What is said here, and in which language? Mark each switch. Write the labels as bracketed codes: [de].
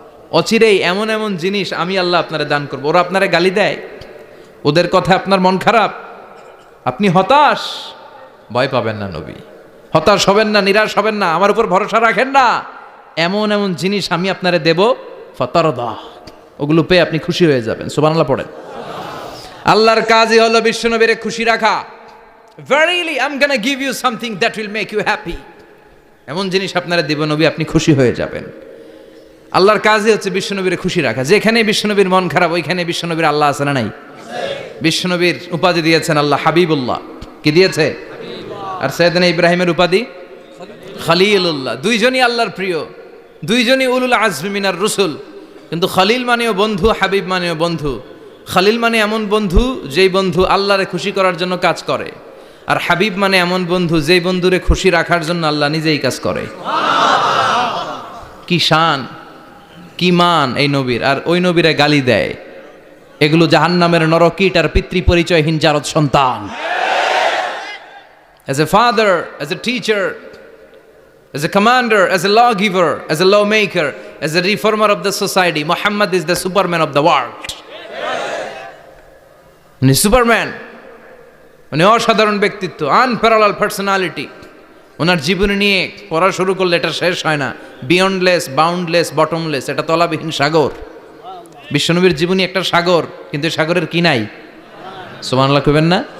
[bn] অচিরেই এমন এমন জিনিস আমি আল্লাহ আপনারে দান করব। ওরা আপনারে গালি দেয়, ওদের কথা আপনার মন খারাপ, আপনি হতাশ, ভয় পাবেন না নবী, হতাশ হবেন না, নিরাশ হবেন না, আমার উপর ভরসা রাখেন না। এমন এমন জিনিস আমি আপনারে দেব, ফাতারদা, ওগুলো পেয়ে আপনি খুশি হয়ে যাবেন। সুবহানাল্লাহ পড়েন। আল্লাহর কাজই হলো বিশ্বনবীরে খুশি রাখা। [en] Verily I'm gonna give you something that will make you happy. [bn] এমন জিনিস আপনারা দেব নবী, আপনি খুশি হয়ে যাবেন। আল্লাহর কাজই হচ্ছে বিশ্বনবীরে খুশি রাখা। যেখানে বিশ্বনবীর মন খারাপ, ওইখানে বিশ্বনবীর আল্লাহ আছে না নাই? বিশ্বনবীর উপাধি দিয়েছেন আল্লাহ হাবিবুল্লাহ। কি দিয়েছে? আর সাইয়েদনা ইব্রাহিমের উপাধি খলিলুল্লাহ। দুইজনই আল্লাহর প্রিয়, দুইজনই উলুল আজমি মিনার রসুল। কিন্তু খলিল মানেও বন্ধু, হাবিব মানেও বন্ধু। খলিল মানে এমন বন্ধু যেই বন্ধু আল্লাহরে খুশি করার জন্য কাজ করে, আর হাবিব মানে এমন বন্ধু যেই বন্ধুরে খুশি রাখার জন্য আল্লাহ নিজেই কাজ করে। কি শান, কি মান এই নবীর! আর ওই নবীরা গালি দেয়, এগুলো জাহান্নামের নরকীট আর পিতৃ পরিচয়হীন জারদ সন্তান। [en] As a father, as a teacher, as a commander, as a lawgiver, as a lawmaker, as a reformer of the society, Muhammad is the superman of the world. [bn] উনি সুপারম্যান, উনি অসাধারণ ব্যক্তিত্ব, আনপ্যারালাল পার্সোনালিটি। ওনার জীবনী নিয়ে পড়া শুরু করলে এটা শেষ হয় না। বিয়ন্ডলেস, বাউন্ডলেস, বটমলেস, এটা তলাবিহীন সাগর। বিশ্বনবীর জীবনী একটা সাগর, কিন্তু সাগরের কি নাই? সুবহানাল্লাহ কইবেন না?